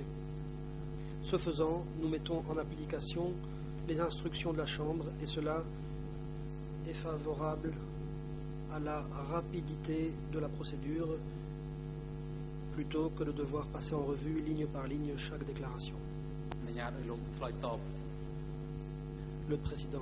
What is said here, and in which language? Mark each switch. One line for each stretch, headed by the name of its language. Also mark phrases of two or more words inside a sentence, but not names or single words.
French: Ce faisant, nous mettons en application les instructions de la Chambre, et cela est favorable à la rapidité de la procédure, plutôt que de devoir passer en revue ligne par ligne chaque déclaration.
Khmer: ញ្ញាតឲ្យលោកឆ្លើយតប
French: Le président.